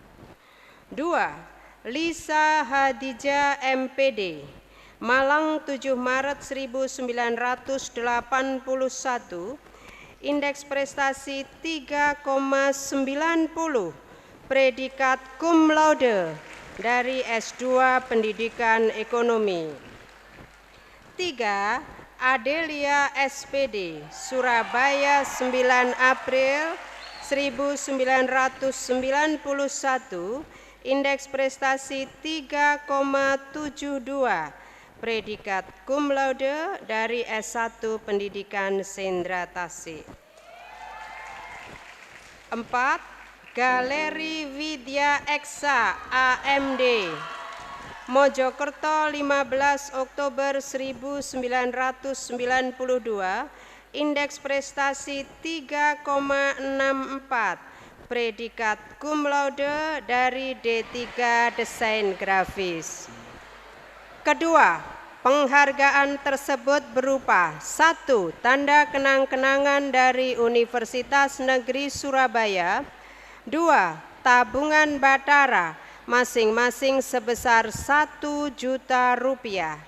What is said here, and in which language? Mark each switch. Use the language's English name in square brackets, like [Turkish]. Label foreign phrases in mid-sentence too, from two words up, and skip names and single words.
[Indonesian] 2. Lisa Hadijah MPD, Malang 7 Maret 1981, indeks prestasi 3,90, predikat [Latin] cum laude [Indonesian] dari S2 Pendidikan Ekonomi. 3. Adelia SPD, Surabaya 9 April 1991, indeks prestasi 3,72, predikat [Latin] cum laude [Indonesian] dari S1 Pendidikan Sendra Tasik. 4. Galeri Widya Eksa AMD, Mojokerto 15 Oktober 1992, indeks prestasi 3,64, predikat [Latin] cum laude [Indonesian] dari D3 Desain Grafis. Kedua, penghargaan tersebut berupa 1. Tanda kenang-kenangan dari Universitas Negeri Surabaya. 2. Tabungan Batara masing-masing sebesar Rp1.000.000.